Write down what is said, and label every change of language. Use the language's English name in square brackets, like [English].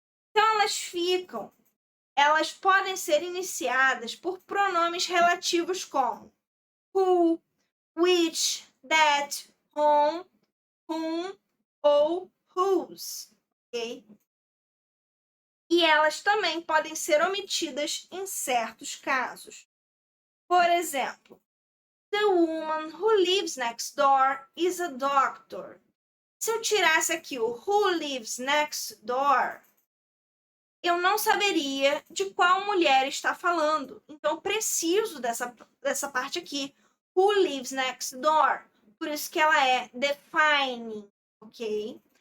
[Portuguese] Então, elas podem ser iniciadas por pronomes relativos como who, which, that, whom ou whose, ok? E elas também podem ser omitidas em certos casos. Por exemplo, [English] the woman who lives next door is a doctor. [Portuguese] Se eu tirasse aqui o [English] who lives next door, [Portuguese] eu não saberia de qual mulher está falando. Então, eu preciso dessa parte aqui. [English] Who lives next door? [Portuguese] Por isso que ela é defining, ok?